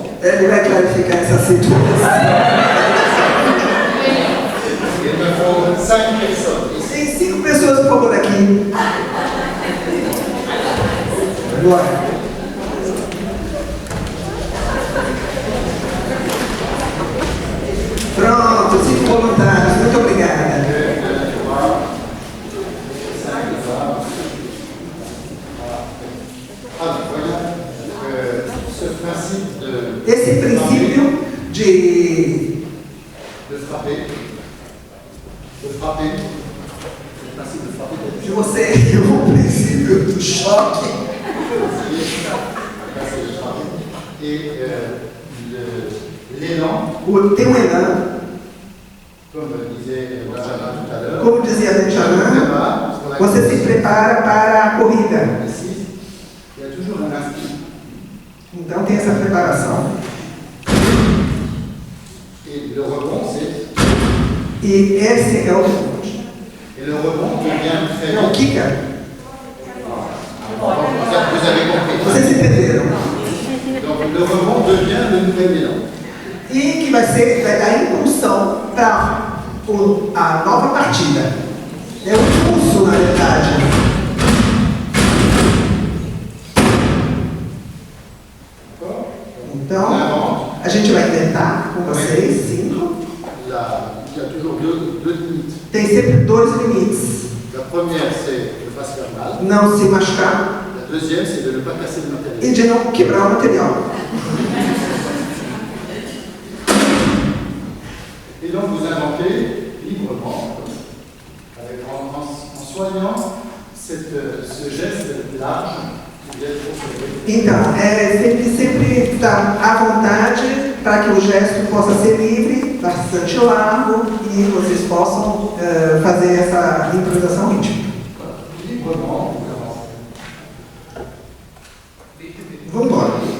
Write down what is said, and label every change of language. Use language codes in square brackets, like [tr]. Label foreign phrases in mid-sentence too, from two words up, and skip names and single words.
[pt] Ele vai clarificar essa situação. [fr] Il me faut 5 personnes. [pt] Tem 5 pessoas, por favor, aqui. Agora. Pronto, 5 voluntários. Muito obrigada. Esse princípio de frapper, de você, o princípio do choque. [fr] Et l'élan, [pt] Tem um elan [fr] Comme disait Benjamin tout à l'heure, [pt] Como dizia Benjamin, você se prepara para a corrida. [fr] il y a toujours un instinct. [pt] Então tem essa preparação. [fr] Et le rebond, c'est. [pt] E esse é o [fr] Et le rebond devient très [pt] é o [fr] vite. [pt] kicker. [fr] Vous avez compris. [pt] Vocês entenderam? [fr] Donc le rebond devient le nouvel élan. [pt] E que vai dar impulsão para a nova partida. É um impulso, na verdade. Então, a gente vai tentar com vocês, 5. [fr] Il y a toujours deux limites. [pt] Tem sempre 2 limites. [fr] La première, c'est de ne pas se faire mal. [pt] Não se machucar [fr] La deuxième, c'est de ne pas casser le matériel. [pt] e de não quebrar o material. [fr] Et donc vous inventez librement, en soignant ce geste large qui vient de [pt] Então, sempre estar à vontade para que o gesto possa ser livre, bastante largo e vocês possam fazer essa improvisação rítmica. [fr] librement, [pt] Vamos embora.